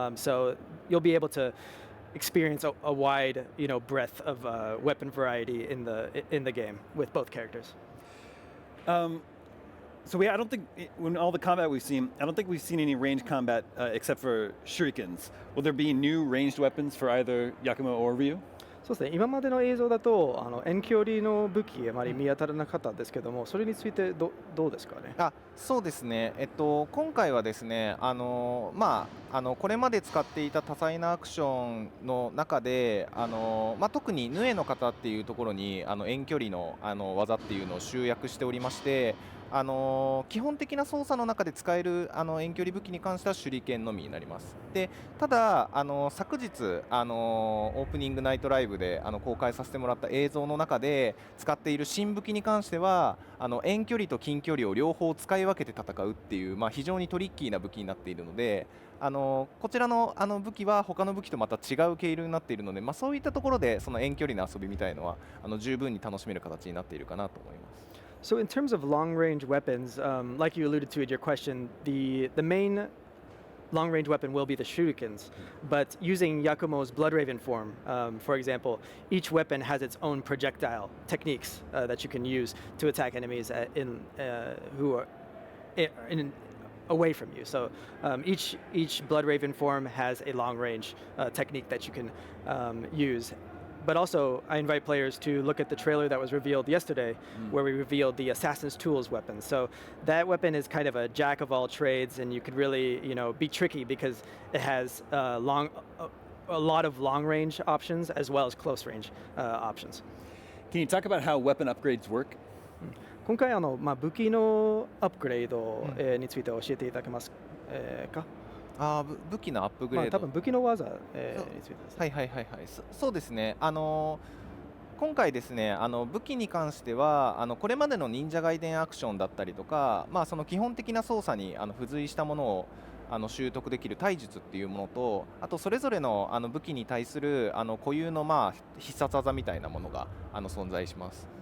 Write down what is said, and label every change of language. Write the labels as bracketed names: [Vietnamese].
[English] So you'll be able to experience a wide, breadth of weapon variety in the game with both characters. I don't think when all the combat we've seen, I don't think we've seen any ranged combat except for shurikens. Will there be new ranged weapons for either Yakumo or Ryu? [Japanese] そうですね、今までの映像だと遠距離の武器あまり見当たらなかったんですけども、それについてどうですかね。そうですね、今回はですね、これまで使っていた多彩なアクションの中で、特にヌエの型っていうところに遠距離の技っていうのを集約しておりまして、基本的な操作の中で使える遠距離武器に関しては手裏剣のみになります。でただ昨日オープニングナイトライブで公開させてもらった映像の中で使っている新武器に関しては遠距離と近距離を両方使い分けて戦うっていう、非常にトリッキーな武器になっているので、こちらの武器は他の武器とまた違う経路になっているので、そういったところでその遠距離の遊びみたいのは十分に楽しめる形になっているかなと思います。 [English] So in terms of long-range weapons, like you alluded to in your question, the main long-range weapon will be the shurikens. But using Yakumo's Blood Raven form, for example, each weapon has its own projectile techniques that you can use to attack enemies who are away from you. So each Blood Raven form has a long-range technique that you can use. But also, I invite players to look at the trailer that was revealed yesterday, where we revealed the Assassin's Tools weapon. So that weapon is kind of a jack of all trades, and you could really, be tricky because it has a lot of long-range options as well as close-range options. Can you talk about how weapon upgrades work? [Japanese] 今回武器のアップグレードについて教えていただけますか？武器のアップグレード、多分武器の技についてですね。そうですね。今回ですね、武器に関してはこれまでの忍者外伝アクションだったりとか、その基本的な操作に付随したものを習得できる体術っていうものと、あとそれぞれの武器に対する固有の必殺技みたいなものが存在します。